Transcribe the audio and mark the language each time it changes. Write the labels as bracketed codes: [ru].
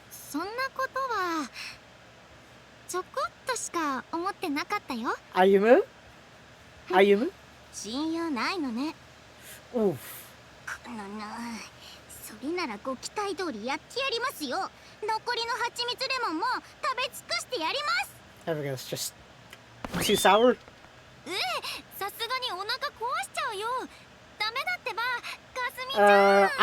[ja] そんなことはちょこっとしか思ってなかったよ。歩む？歩む？親友ないのね。 Oof. このなそれならご期待通りやってやりますよ。残りの蜂蜜レモンも食べ尽くしてやります。 [en] Everything's just too sour. [ja] さすがにお腹壊しちゃうよ。ダメだってば、かすみちゃん。